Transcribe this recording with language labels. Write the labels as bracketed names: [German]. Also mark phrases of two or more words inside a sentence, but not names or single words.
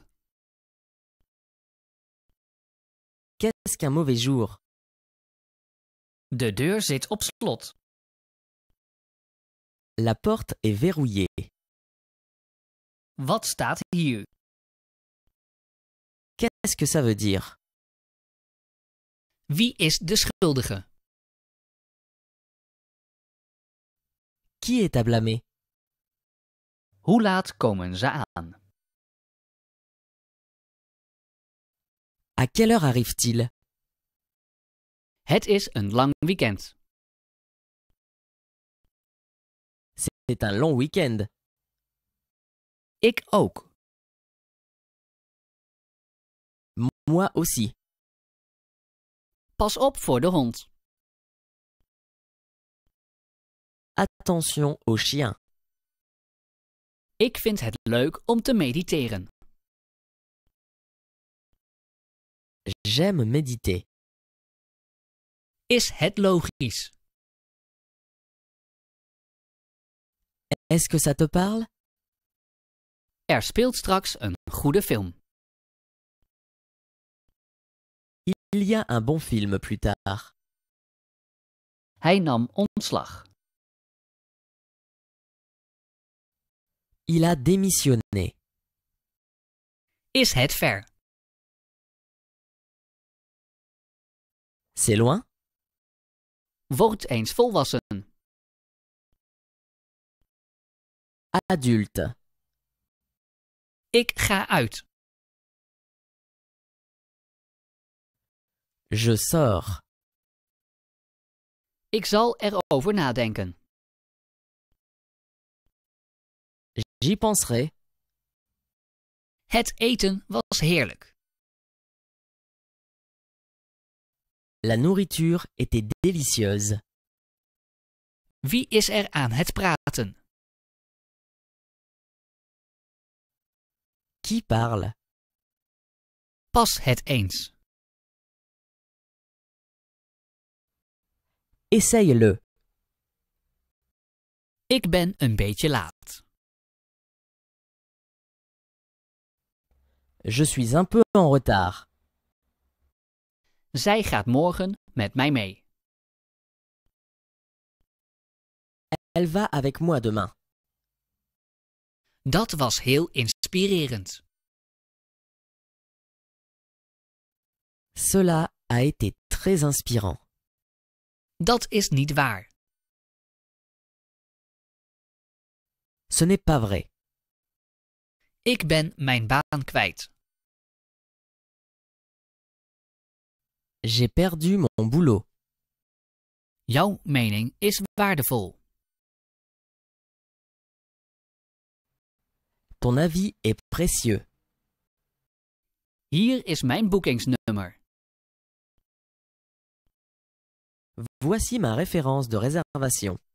[French] Qu'est-ce qu'un mauvais jour? [Dutch] De deur zit op slot. [French] La porte est verrouillée. [Dutch] Wat staat hier? [French] Qu'est-ce que ça veut dire? [Dutch] Wie is de schuldige? [French] Qui est à blâmer? [Dutch] Hoe laat komen ze aan? [French] À quelle heure arrive-t-il? [Dutch] Het is een lang weekend. [French] C'est un long week-end. [Dutch] Ik ook. [French] Moi aussi. [Dutch] Pas op voor de hond. [French] Attention au chien. [Dutch] Ik vind het leuk om te mediteren. [French] J'aime méditer. [Dutch] Is het logisch? [French] Est-ce que ça te parle? [Dutch] Er speelt straks een goede film. [French] Il y a un bon film plus tard. [Dutch] Hij nam ontslag. [French] Il a démissionné. [Dutch] Is het ver? [French] C'est loin? [Dutch] Word eens volwassen. [French] Adulte. [Dutch] Ik ga uit. [French] Je sors. [Dutch] Ik zal erover nadenken. [French] J'y penserai. [Dutch] Het eten was heerlijk. [French] La nourriture était délicieuse. [Dutch] Wie is er aan het praten? [French] Qui parle? [Dutch] Pas het eens. [French] Essaye-le. [Dutch] Ik ben een beetje laat. [French] Je suis un peu en retard. [Dutch] Zij gaat morgen met mij mee. [French] Elle va avec moi demain. [Dutch] Dat was heel inspirerend. [French] Cela a été très inspirant. [Dutch] Dat is niet waar. [French] Ce n'est pas vrai. [Dutch] Ik ben mijn baan kwijt. [French] J'ai perdu mon boulot. [Dutch] Jouw mening is waardevol. [French] Ton avis est précieux. [Dutch] Hier is mijn boekingsnummer. [French] Voici ma référence de réservation.